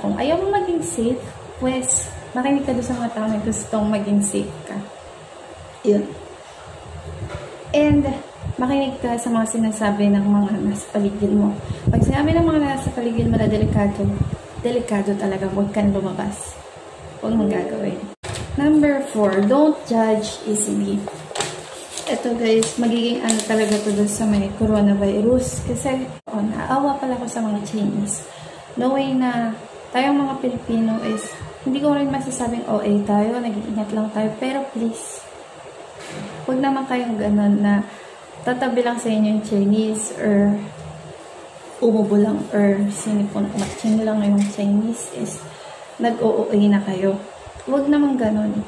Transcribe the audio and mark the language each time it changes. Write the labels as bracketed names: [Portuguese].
[Filipino] Kung ayaw mo maging safe, pues, makinig ka doon sa mga taong na gustong maging safe ka. Yun. And, makinig ka sa mga sinasabi ng mga nasa paligid mo. Pag sinabi ng mga nasa paligid mo na delikado, delikado talaga. Huwag kang lumabas. Huwag mong gagawin. [English] Number 4, don't judge easily. [Filipino] Ito guys, magiging ano talaga to doon sa may coronavirus. Kasi, naawa pala ko sa mga Chinese. Knowing na tayong mga Pilipino is, hindi ko rin masasabing OA tayo, nag-iingat lang tayo. Pero please, huwag naman kayong ganun na tatabi lang sa inyo yung Chinese or umubo lang or sinipon matching lang yung Chinese is nag-OA na kayo. Huwag naman ganun.